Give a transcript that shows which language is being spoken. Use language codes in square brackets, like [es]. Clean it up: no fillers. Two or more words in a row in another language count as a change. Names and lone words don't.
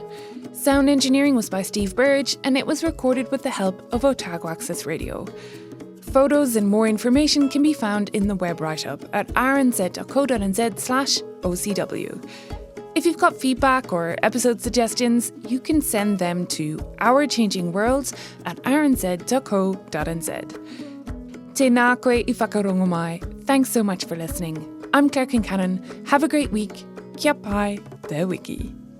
[en] Sound engineering was by Steve Burge, and it was recorded with the help of Otago Access Radio. Photos and more information can be found in the web write-up at rnz.co.nz/OCW. If you've got feedback or episode suggestions, you can send them to ourchangingworlds@rnz.co.nz. [mi] Te nā koe I whakarongo mai. [en] Thanks so much for listening. I'm Claire Kincannon. Have a great week. [mi] Kia pai, te wiki.